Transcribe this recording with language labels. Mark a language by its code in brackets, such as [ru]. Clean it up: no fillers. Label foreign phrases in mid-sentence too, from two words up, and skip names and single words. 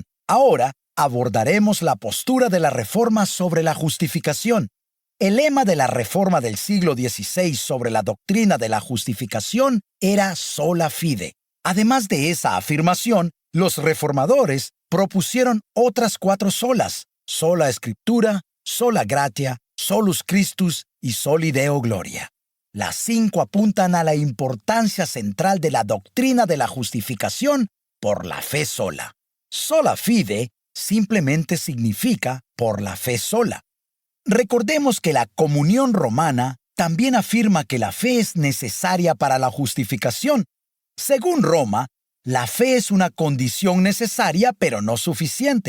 [es] Ahora, abordaremos la postura de la Reforma sobre la justificación. El lema de la Reforma del siglo XVI sobre la doctrina de la justificación era [la] sola fide. [es] Además de esa afirmación, los reformadores propusieron otras 4 solas: sola Escritura, [la] sola gratia, solus Christus [es] y [la] soli Deo gloria. [es] Las 5 apuntan a la importancia central de la doctrina de la justificación por la fe sola. [la] Sola fide [es] simplemente significa por la fe sola. Recordemos que la comunión romana también afirma que la fe es necesaria para la justificación. Según Roma, la fe es una condición necesaria, pero no suficiente.